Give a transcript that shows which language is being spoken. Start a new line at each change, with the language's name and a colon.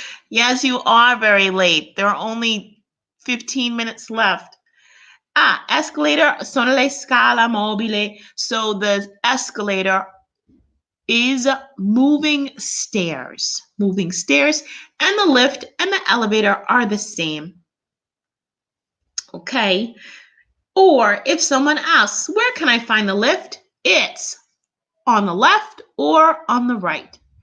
English: Yes, you are very late. There are only 15 minutes left.
Italian: Escalator sono le scale mobili.
English: So the escalator is moving stairs. Moving stairs, and the lift and the elevator are the same. Okay. Or if someone asks, where can I find the lift? It's on the left or on the right.